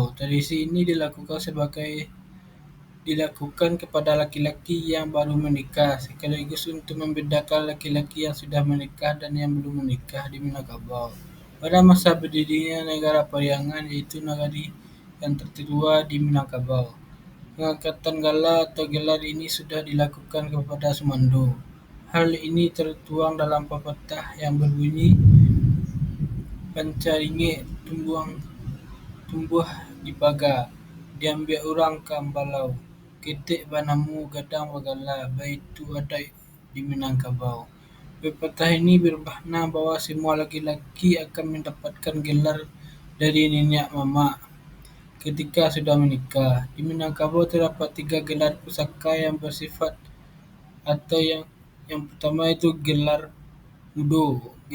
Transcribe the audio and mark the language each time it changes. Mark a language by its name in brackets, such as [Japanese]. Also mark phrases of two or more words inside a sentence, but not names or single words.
[Indonesian] Tradisi ini dilakukan kepada laki-laki yang baru menikah, sekaligus untuk membedakan laki-laki yang sudah menikah dan yang belum menikah di Minangkabau. Pada masa berdirinya negara Periangan, yaitu nagari yang tertua di Minangkabau, pengangkatan gala atau gelar ini sudah dilakukan kepada Sumando. Hal ini tertuang dalam pepatah yang berbunyi, [Minangkabau] "Pancaringe tumbuh di pagar, diambil orang ke Ambalau. Ketek banamu gadang bagala, baitu adat di Minangkabau." [Indonesian] Pepatah ini bermakna bahwa semua laki-laki akan mendapatkan gelar dari nenek mama ketika sudah menikah. Di Minangkabau terdapat 3 gelar pusaka yang bersifat atau yang pertama itu gelar mudo.